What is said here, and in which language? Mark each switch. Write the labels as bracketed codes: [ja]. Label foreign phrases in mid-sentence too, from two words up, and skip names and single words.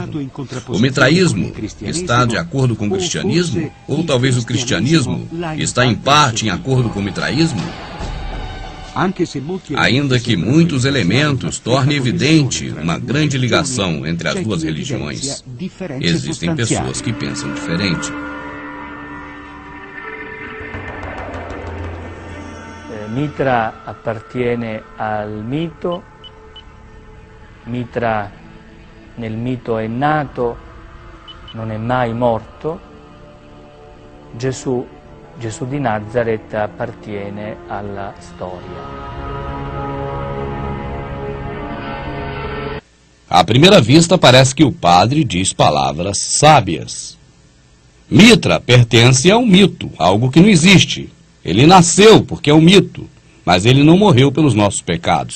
[pt] O mitraísmo está de acordo com o cristianismo? Ou talvez o cristianismo está em parte em acordo com o mitraísmo? Ainda que muitos elementos tornem evidente uma grande ligação entre as duas religiões, existem pessoas que pensam diferente. [it] Mitra appartiene al mito. Mitra nel mito è nato, non è mai morto. Gesù di Nazareth appartiene alla storia. [pt] À primeira vista, parece que o padre diz palavras sábias. Mitra pertence a um mito, algo que não existe. Ele nasceu porque é um mito, mas ele não morreu pelos nossos pecados.